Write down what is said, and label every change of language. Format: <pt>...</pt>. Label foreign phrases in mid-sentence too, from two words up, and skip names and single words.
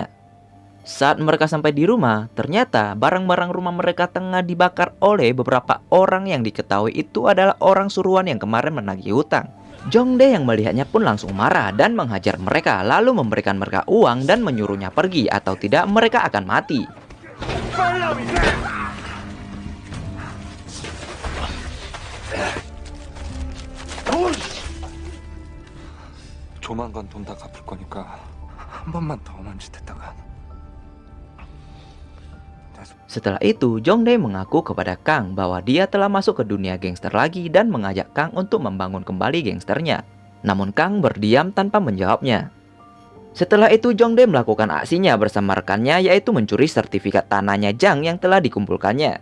<id>Saat mereka sampai di rumah, ternyata barang-barang rumah mereka tengah dibakar oleh beberapa orang yang diketahui itu adalah orang suruhan yang kemarin menagih hutang. Jongdae yang melihatnya pun langsung marah dan menghajar mereka, lalu memberikan mereka uang dan menyuruhnya pergi atau tidak mereka akan mati.</id> <ko>조만간 돈 다 갚을 거니까 한 번만 더 험한 짓 했다가</ko> <id>Setelah itu, Jongdae mengaku kepada Kang bahwa dia telah masuk ke dunia gangster lagi dan mengajak Kang untuk membangun kembali gangsternya. Namun Kang berdiam tanpa menjawabnya. Setelah itu, Jongdae melakukan aksinya bersama rekannya, yaitu mencuri sertifikat tanahnya Jang yang telah dikumpulkannya.</id>